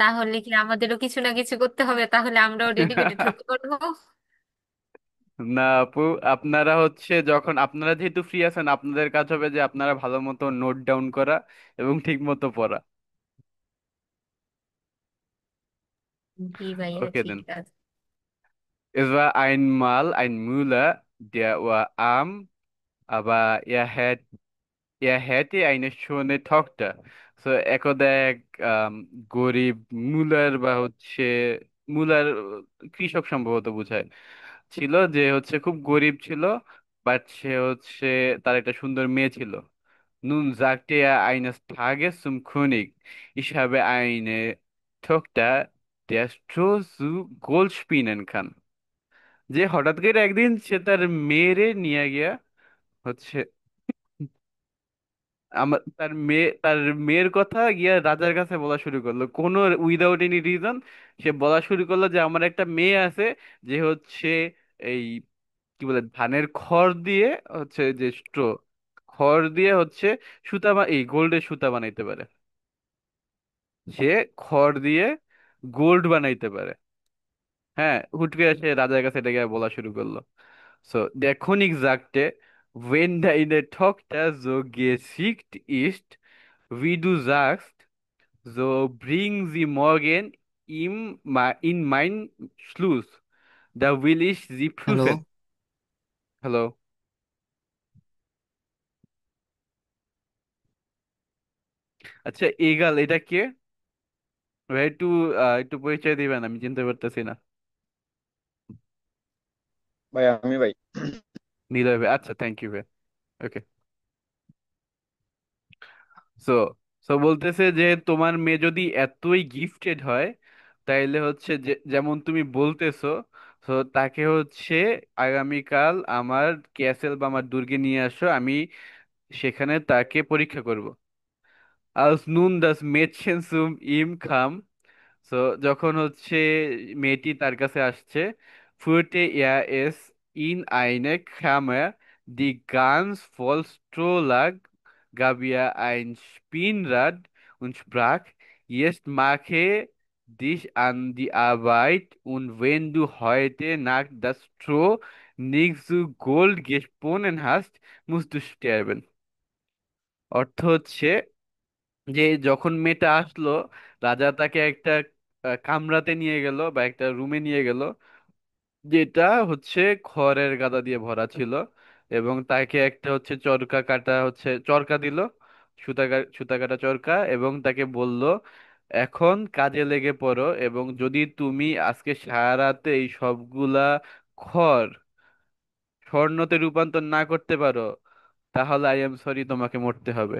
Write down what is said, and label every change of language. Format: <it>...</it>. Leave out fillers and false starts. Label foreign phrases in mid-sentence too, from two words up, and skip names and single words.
<bn>তাহলে কি আমাদেরও কিছু না কিছু করতে হবে, তাহলে আমরাও ডেডিকেটেড হতে পারবো? না আপু, আপনারা হচ্ছে যখন আপনারা যেহেতু ফ্রি আছেন, আপনাদের কাজ হবে যে আপনারা ভালো মতো</bn> <en>note down</en> <bn>করা এবং ঠিক মতো পড়া। জি ভাইয়া, ওকে ঠিক দেন। আছে।</bn> <de>Es war einmal ein Müller, der war arm, aber er hätte eine schöne Tochter.</de> <bn>So একদা এক গরিব মুলার বা হচ্ছে মুলার, কৃষক সম্ভবত বোঝায়, ছিল যে হচ্ছে খুব গরিব ছিল, বাট সে হচ্ছে তার একটা সুন্দর মেয়ে ছিল।</bn> <de>Nun sagte er eines Tages zum König, ich habe eine Tochter, der Stroh zu Gold spinnen kann.</de> <bn>যে হঠাৎ করে একদিন সে তার মেয়েরে নিয়ে গিয়া হচ্ছে আমার তার মেয়ের কথা গিয়া রাজার কাছে বলা শুরু করলো, কোনো</bn> <en>without any reason.</en> <bn>সে বলা শুরু করলো যে আমার একটা মেয়ে আছে, যে হচ্ছে এই কি বলে ধানের খড় দিয়ে হচ্ছে যে স্ট্রো, খড় দিয়ে হচ্ছে এই গোল্ডের সুতা বানাইতে পারে। সে খড় দিয়ে গোল্ড বানাইতে পারে। হ্যাঁ, হুট করে সে রাজার কাছে এটা গিয়ে বলা শুরু করলো।</bn> <de>So, der König sagte, wenn deine Tochter so geschickt ist, wie du sagst, so bring sie morgen in mein Schloss. Da will ich sie</de> <bn>হ্যালো।</bn> <de>prüfen.</de> <bn>হ্যালো। আচ্ছা, এগাল এটা কে? ভাই একটু একটু পরিচয় দিবেন, আমি চিনতে পারতেছি না। ভাই আমি ভাই। নিলয় ভাই, আচ্ছা,</bn> <en>thank you</en> <bn>ভাই। ওকে। সো সো বলতেছে যে তোমার মেয়ে যদি এতই গিফটেড হয়, তাইলে হচ্ছে যে যেমন তুমি বলতেছো, তো তাকে হচ্ছে আগামীকাল আমার ক্যাসেল বা আমার দুর্গে নিয়ে আসো, আমি সেখানে তাকে পরীক্ষা করব।</bn> <de>Als nun das Mädchen zum ihm kam, so</de> <bn>যখন হচ্ছে মেয়েটি তার কাছে আসছে,</bn> <de>führte er es in eine Kammer, die ganz voll Stroh lag, gab ihr ein Spinnrad und sprach, jetzt mache dich an die Arbeit, und wenn du heute Nacht das Stroh nicht zu Gold gesponnen hast, musst du sterben.</de> <bn>অর্থ হচ্ছে যে যখন মেয়েটা আসলো, রাজা তাকে একটা কামরাতে নিয়ে গেল বা একটা রুমে নিয়ে গেল, যেটা হচ্ছে খড়ের গাদা দিয়ে ভরা ছিল, এবং তাকে একটা হচ্ছে চরকা কাটা হচ্ছে চরকা দিল, সুতা কাটা চরকা, এবং তাকে বলল, এখন কাজে লেগে পড়ো, এবং যদি তুমি আজকে সারা রাতে এই সবগুলা খড় স্বর্ণতে রূপান্তর না করতে পারো, তাহলে</bn> <en>I am sorry,</en> <bn>তোমাকে মরতে হবে।</bn>